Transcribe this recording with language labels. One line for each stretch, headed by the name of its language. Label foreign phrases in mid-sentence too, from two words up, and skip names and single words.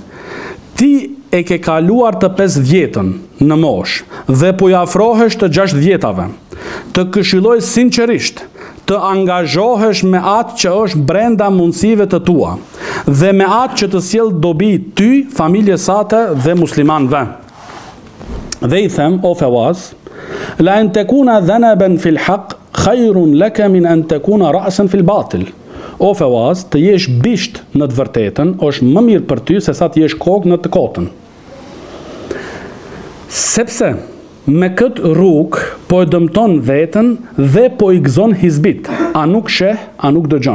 Albanian: Ti e ke kaluar të 50 në moshë dhe po i afrohesh të 60-tave. Të këshilloj sinqerisht të angazhohesh me atë që është brenda mundësive të tua dhe me atë që të sjell dobi ty, familjes sate dhe muslimanëve. Dhe i them, o Fawaz,
Arabic: لأن تكون ذنبا في الحق خير لك من أن تكون رأسا في الباطل.
Albanian: O Fawaz, të jesh bisht në të vërtetën është më mirë për ty se sa të jesh kokë në të kotën. Sepse me këtë rrugë po e dëmton veten dhe po i gëzon hizbit, a nuk sheh, a nuk dëgjon.